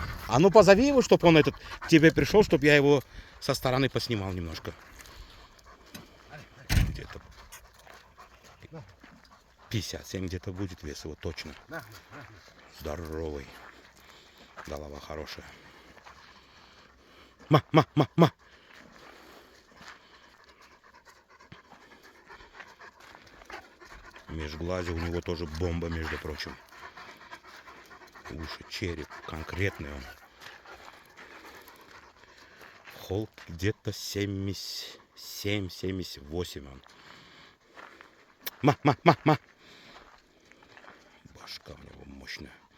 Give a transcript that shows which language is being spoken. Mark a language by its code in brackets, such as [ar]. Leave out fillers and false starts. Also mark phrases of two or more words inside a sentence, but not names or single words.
[ru] А ну позови его, чтобы он этот к тебе пришел, чтобы я его со стороны поснимал немножко. Где-то 57 где-то будет вес его точно. Здоровый. Голова хорошая. Ма, ма, ма, ма. Межглазие у него тоже бомба, между прочим. Уши, череп, конкретный он. Холк где-то 77-78 он. Ма, ма, ма, ма. Башка у него мощная.